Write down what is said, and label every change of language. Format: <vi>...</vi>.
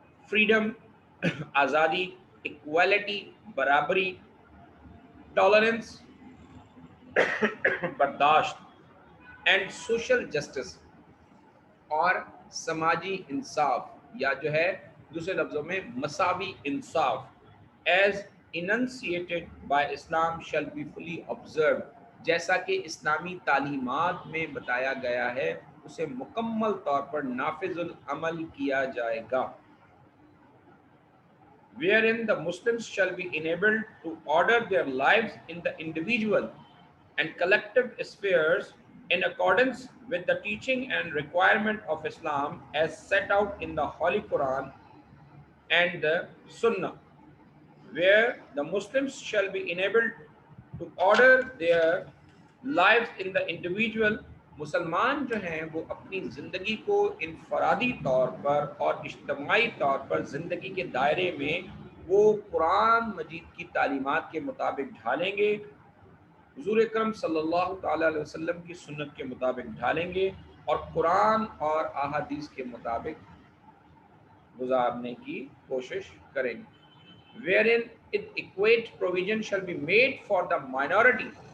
<ur>Freedom, آزادی، equality, برابری، tolerance, برداشت،</ur> <en>and social justice,</en> <ur>اور سماجی انصاف، یا جو ہے دوسرے لفظوں میں مساوی انصاف،</ur> <en>As enunciated by Islam shall be fully observed.</en> <ur>جیسا کہ اسلامی تعلیمات میں بتایا گیا ہے اسے مکمل طور پر نافذ العمل کیا جائے گا.</ur> <en>Wherein the Muslims shall be enabled to order their lives in the individual and collective spheres in accordance with the teaching and requirement of Islam as set out in the Holy Quran and the Sunnah, where the Muslims shall be enabled to order their lives in the individual.</en> <ur>مسلمان جو ہیں وہ اپنی زندگی کو انفرادی طور پر اور اجتماعی طور پر زندگی کے دائرے میں وہ قرآن مجید کی تعلیمات کے مطابق ڈھالیں گے، حضور اکرم صلی اللہ تعالیٰ علیہ وسلم کی سنت کے مطابق ڈھالیں گے اور قرآن اور احادیث کے مطابق گزارنے کی کوشش کریں گے.</ur> <en>Wherein equate provision shall be made for the minority.</en>